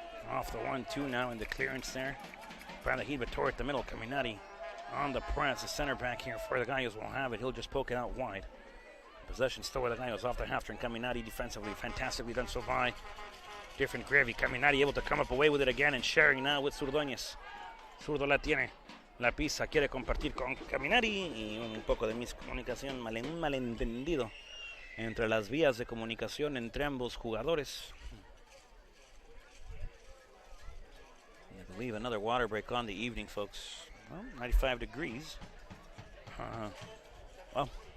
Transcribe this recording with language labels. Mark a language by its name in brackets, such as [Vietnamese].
[English] Off the 1-2 now in the clearance there. By the Heat, but toward the middle. Caminati on the press. The center back here for the Gallos will have it. He'll just poke it out wide. Possession still with the Gallos off the half turn. Caminati defensively, fantastically done so by different gravy. Caminati able to come up away with it again and sharing now with Zurdoñez. [Spanish] Zurdo la tiene. La pisa, quiere compartir con Caminati y un poco de miscomunicación, un malentendido entre las vías de comunicación entre ambos jugadores. [English] I believe another water break on the evening, folks. Well, 95 degrees. Well.